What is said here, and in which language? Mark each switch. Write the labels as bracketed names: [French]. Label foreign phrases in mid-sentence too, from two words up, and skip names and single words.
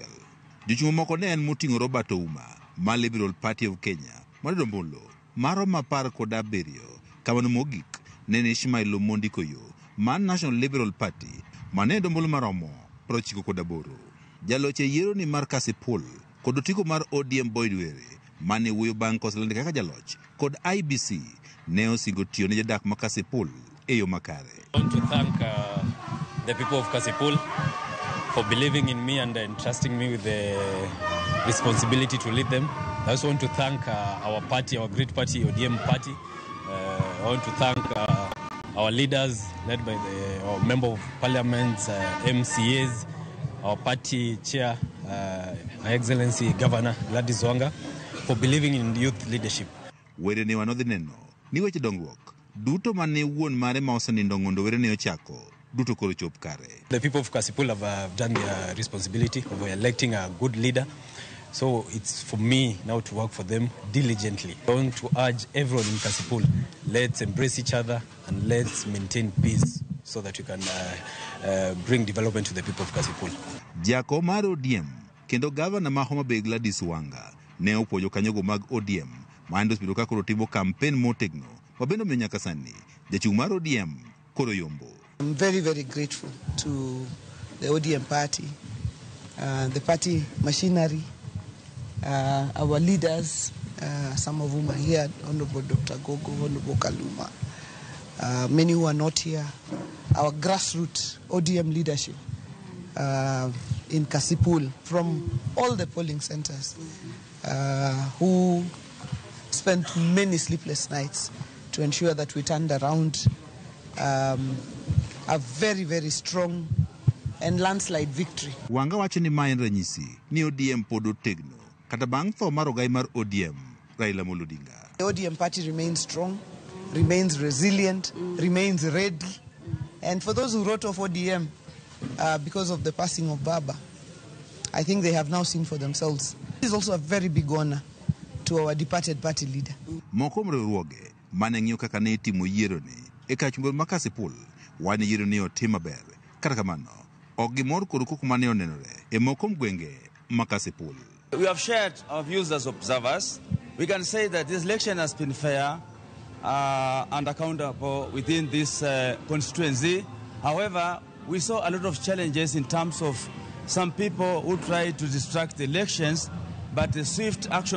[Luo (Kenya and Tanzania)] Jochung' moko ne en moting'o Robert Ouma ma Liberal Party of Kenya madombulu maromo 17 kamano mogik ne Ishmael Omondi Koyo man National Liberal Party mane dombulu maromo 98. Jaloch e yiero ni mar Kasipul kod otiko mar ODM Boyd Were mane wuoyo bang' koselande kaka jaloch kod IEBC ne osingo tiyo ne jodak ma Kasipul e yo makare. [English] I want to thank the people of Kasipul for believing in me and entrusting me with the responsibility to lead them. I also want to thank our party, our great party, ODM party. I want to thank our leaders led by our member of parliament, MCAs, our party chair, Her Excellency Governor Gladys Wanga, for believing in youth leadership. [Luo (Kenya and Tanzania)] Were ne wanodhi neno ni weche dongruok duto mane wuon mare ma osenindo ng'ondo Were ne ochako duto koro chop kare. [English] The people of Kasipul have done their responsibility of electing a good leader. So it's for me now to work for them diligently. I want to urge everyone in Kasipul, let's embrace each other and let's maintain peace so that we can bring development to the people of Kasipul. [Luo (Kenya and Tanzania)] Jako mar ODM kendo gavana ma Homa Bay Gladys Wanga ne opojo kanyogo mag ODM mando spido ka koro timo kampen motegno mabendo miyo nyaka sani jachung' mar ODM koro yombo. [English] I'm very, very grateful to the ODM party, the party machinery, our leaders, some of whom are here, Honorable Dr. Gogo, Honorable Kaluma, many who are not here, our grassroots ODM leadership in Kasipul from all the polling centers who spent many sleepless nights to ensure that we turned around a very, very strong and landslide victory. [Luo (Kenya and Tanzania)] Wanga wacho ni maen ranyisi ni ODM pod otegno kata bang' tho mar ogai mar ODM Raila Amolo Odinga. [English] The ODM party remains strong, remains resilient, remains ready. And for those who wrote off ODM because of the passing of Baba, I think they have now seen for themselves. This is also a very big honor to our departed party leader. [Luo (Kenya and Tanzania)] Moko mriwruoge mane ng'iyo kaka ne itimo yiero ni e kachumbel ma Kasipul wane yiero ni otim maber. Kata kamano ok gimor kod koko mane onenore e moko gwenge ma Kasipul. [English] We have shared our views as observers. We can say that this election has been fair and accountable within this constituency. However, we saw a lot of challenges in terms of some people who tried to distract the elections, but the swift action